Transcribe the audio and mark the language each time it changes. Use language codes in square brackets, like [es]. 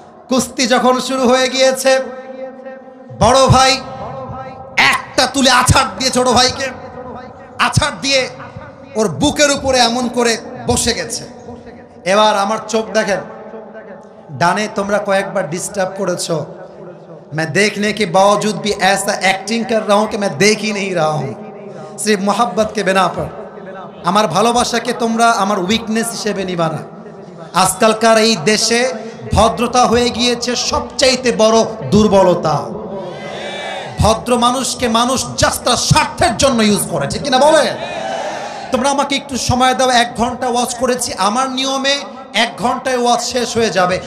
[bn] কুস্তি যখন শুরু হয়ে গিয়েছে, বড় ভাই একটা তুলে আছাড় দিয়ে ছোট ভাইকে, আছাড় দিয়ে ওর বুকের উপরে এমন করে বসে গেছে। এবার আমার চোখ দেখেন, ডানে তোমরা কয়েকবার ডিস্টার্ব করেছো। [hi] मैं देखने के बावजूद भी ऐसा एक्टिंग कर रहा हूं कि मैं देख ही नहीं रहा हूं, सिर्फ मोहब्बत के बिना पर। [bn] আমার ভালোবাসাকে তোমরা আমার উইকনেস হিসেবে নিবা না। আজকালকার এই দেশে ভদ্রতা হয়ে গিয়েছে সবচাইতে বড় দুর্বলতা। ভদ্র মানুষকে মানুষ জাস্ট তার স্বার্থের জন্য ইউজ করে, ঠিক কিনা বলে? তোমরা আমাকে একটু সময় দাও, 1 ঘন্টা ওয়াচ করেছি, আমার নিয়মে 1 ঘন্টায় ওয়াজ শেষ হয়ে যাবে।